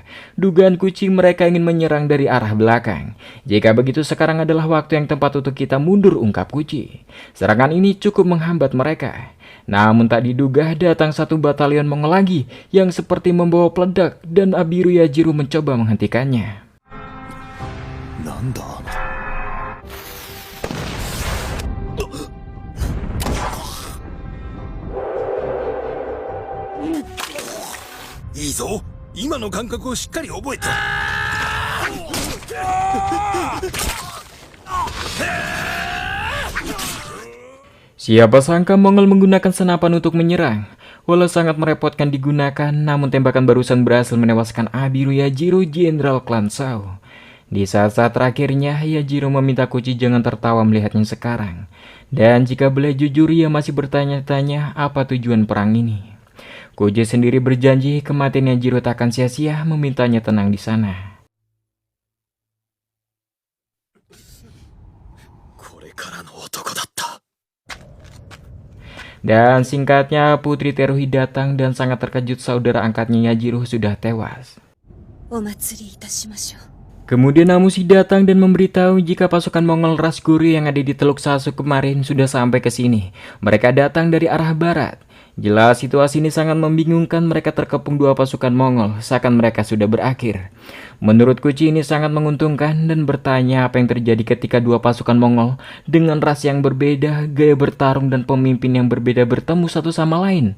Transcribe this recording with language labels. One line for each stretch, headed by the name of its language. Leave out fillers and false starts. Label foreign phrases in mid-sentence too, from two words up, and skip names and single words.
Indonesian: Dugaan Kuci mereka ingin menyerang dari arah belakang. Jika begitu, sekarang adalah waktu yang tepat untuk kita mundur, ungkap Kuci. Serangan ini cukup menghambat mereka. Namun tak diduga datang satu batalion Mongol lagi yang seperti membawa peledak dan Abiru Yajiru mencoba menghentikannya.
Japanese: なんだあのいいぞ、今の感覚をしっかり覚えて。
Indonesian: Siapa sangka Mongol menggunakan senapan untuk menyerang. Walau sangat merepotkan digunakan, namun tembakan barusan berhasil menewaskan Abiru Yajiru, Jenderal klan Shao. Di saat-saat terakhirnya, Yajiru meminta Kuci jangan tertawa melihatnya sekarang. Dan jika boleh jujur, ia masih bertanya-tanya apa tujuan perang ini. Kuci sendiri berjanji kematian Yajiru tak akan sia-sia, memintanya tenang di sana.
Japanese: これからの男だった。
Indonesian: Dan singkatnya, Putri Teruhi datang dan sangat terkejut saudara angkatnya Yajiru sudah tewas.
Japanese: お祭りいたしましょう。
Indonesian: Kemudian Namusi datang dan memberitahu jika pasukan Mongol ras Goryeo yang ada di Teluk Sasu kemarin sudah sampai ke sini. Mereka datang dari arah barat. Jelas situasi ini sangat membingungkan, mereka terkepung dua pasukan Mongol, seakan mereka sudah berakhir. Menurut Kuci ini sangat menguntungkan dan bertanya apa yang terjadi ketika dua pasukan Mongol dengan ras yang berbeda, gaya bertarung dan pemimpin yang berbeda bertemu satu sama lain.